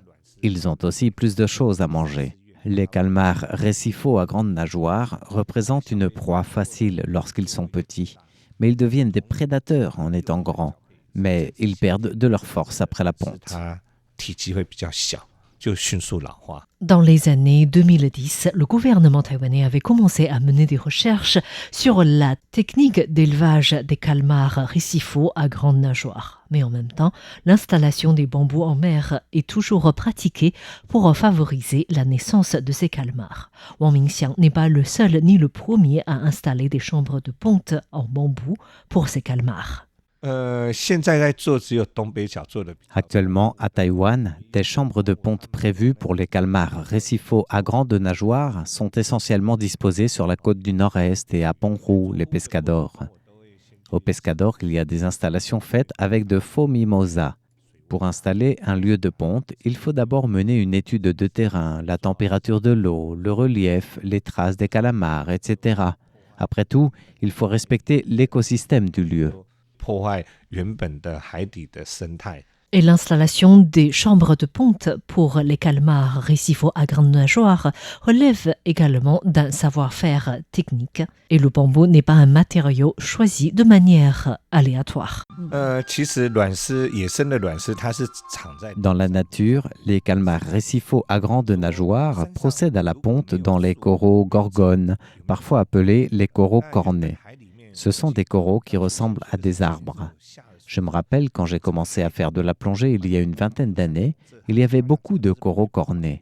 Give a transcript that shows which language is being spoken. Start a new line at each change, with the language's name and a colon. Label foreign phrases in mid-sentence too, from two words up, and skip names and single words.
French: Ils ont aussi plus de choses à manger. Les calmars récifaux à grande nageoire représentent une proie facile lorsqu'ils sont petits, mais ils deviennent des prédateurs en étant grands, mais ils perdent de leur force après la ponte.
Chinese: 就迅速老化。
French: Dans les années 2010, le gouvernement taïwanais avait commencé à mener des recherches sur la technique d'élevage des calmars récifaux à grande nageoire. Mais en même temps, l'installation des bambous en mer est toujours pratiquée pour favoriser la naissance de ces calmars. Wang Mingxiang n'est pas le seul ni le premier à installer des chambres de ponte en bambou pour ces calmars.
Chinese: 现在在做只有东北角做的比较多。
French: Actuellement, à Taïwan, des chambres de ponte prévues pour les calmars récifaux à grande nageoire sont essentiellement disposées sur la côte du nord-est et à Pont-Roux, les Pescadores. Au Pescador, il y a des installations faites avec de faux mimosas. Pour installer un lieu de ponte, il faut d'abord mener une étude de terrain, la température de l'eau, le relief, les traces des calamars, etc. Après tout, il faut respecter l'écosystème du lieu.
Chinese: 破坏原本的海底的生态。
French: Et l'installation des chambres de ponte pour les calmars récifaux à grande nageoire relève également d'un savoir-faire technique. Et le bambou n'est pas un matériau choisi de manière aléatoire.
Chinese: 其实卵丝野生的卵丝它是藏在
French: Dans la nature, les calmars récifaux à grande nageoire procèdent à la ponte dans les coraux gorgones, parfois appelés les coraux cornés. Ce sont des coraux qui ressemblent à des arbres. Je me rappelle quand j'ai commencé à faire de la plongée il y a une vingtaine d'années, il y avait beaucoup de coraux cornés.